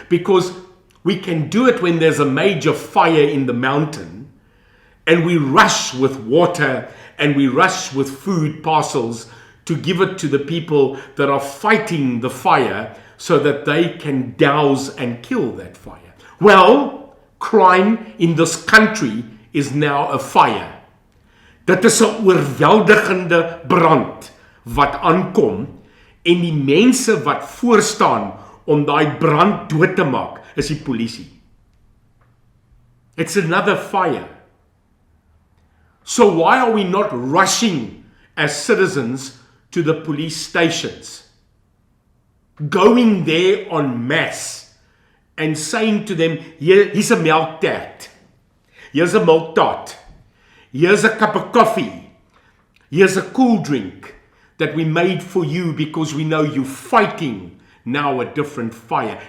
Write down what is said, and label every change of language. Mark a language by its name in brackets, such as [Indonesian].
[English] Because we can do it when there's a major fire in the mountain and we rush with water and we rush with food parcels to give it to the people that are fighting the fire so that they can douse and kill that fire. Well, crime in this country is now a fire. [Afrikaans] Dit is 'n oorweldigende brand wat aankom en die mense wat voorstaan om daai brand dood te maak is die polisie. [English] It's another fire. So why are we not rushing as citizens to the police stations? Going there en masse and saying to them, here's a milk tat, here's a milk tot, here's a cup of coffee, here's a cool drink that we made for you because we know you're fighting now a different fire.